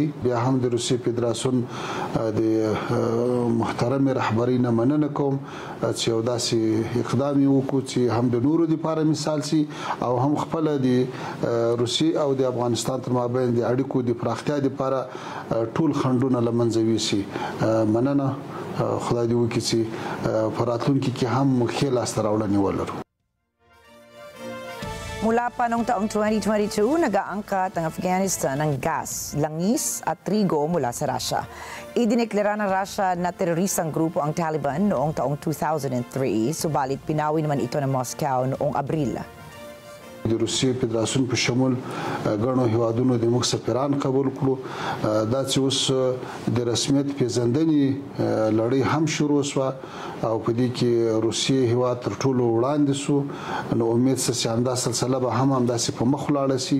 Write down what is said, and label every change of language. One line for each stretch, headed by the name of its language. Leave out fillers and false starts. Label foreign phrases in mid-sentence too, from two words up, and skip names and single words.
Pashto: بیا هم د روسیې فدراسیون د محترم رهبرۍ نه مننه کوم چې یو داسې اقدام یې وکړو چې هم د نورو دپاره مثال سي او هم خپله د روسیې او د افغانستان تر مابین د اړیکو د پراختیا دپاره ټول خنډونه له منځه یوسي. مننه. خدای دې وکړي چې په راتلونکي کې هم ښې لاسته راوړنې ولرو.
Filipino: Mula pa noong taong 2022, nag-aangkat ang Afghanistan ng gas, langis at trigo mula sa Russia. Idineklara ng Russia na teroristang grupo ang Taliban noong taong 2003, subalit pinawi naman ito ng Moscow noong Abril.
Pashto: د روسیې فدراسیون په شمول ګڼو هیوادونو د موږ سفیران قبول کړو. دا چې اوس د رسمیت پیژندنې لړۍ هم شروع شوه او په دې کې روسیې هیواد تر ټولو وړاندې سو. نو امید چې همدا سلسله به هم همداسې په مخ ولاړه سي.